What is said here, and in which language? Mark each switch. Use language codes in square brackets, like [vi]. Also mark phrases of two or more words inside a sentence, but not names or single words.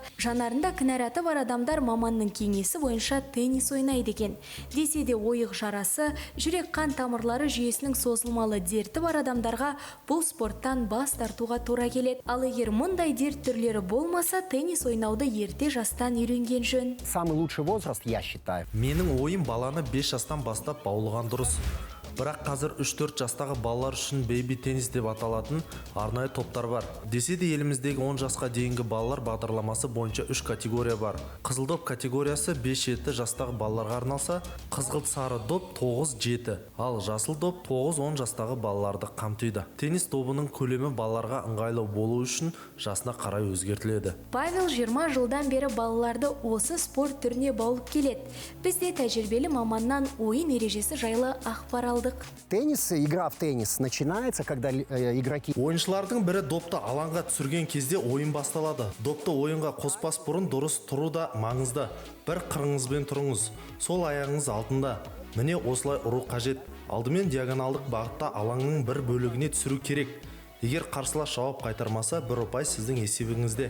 [kk] Жанарында кінәраты бар адамдар маманның кеңесі бойынша теннис ойнайды екен. Десе де ойық жарасы, жүрек қан тамырлары жүйесінің созылмалы дерті бар адамдарға бұл спорттан бас тартуға тура келеді. Ал егер мұндай дерт түрлері болмаса, теннис ойнауды ерте жастан үйренген жөн. [ru] самый лучший возраст, я считаю. [kk] Менің ойым баланы 5 жастан бастап баулыған дұрыс. Бірақ қазір 3-4 жастағы балалар үшін бейби теннис деп аталатын арнайы топтар бар. Десе де еліміздегі 10 жасқа дейінгі балалар бағдарламасы бойынша 3 категория бар. Қызыл доп категориясы 5-7 жастағы балаларға арналса, қызғылт сары доп 9-7, ал жасыл доп 9-10 жастағы балаларды қамтиды. Теннис добының көлемі балаларға ыңғайлы болу үшін жасына қарай өзгертіледі. Павел 20 жылдан бері балаларды осы спорт түріне баулып келеді. Бізде тәжірибелі маманнан ойын ережесі жайлы ақпар алдық. [ru] Игра в теннис начинается, когда игроки... [kk] Ойыншылардың бірі допты алаңға түсірген кезде ойын басталады. Допты ойынға қоспас бұрын дұрыс тұру да маңызды. Бір қырыңызбен тұрыңыз, сол аяғыңыз алдында. Міне осылай ұру қажет. Алдымен диагоналдық бағытта алаңның бір бөлігіне түсіру керек. Егер қарсылас жауап қайтармаса, бір ұпай сіздің есебіңізде.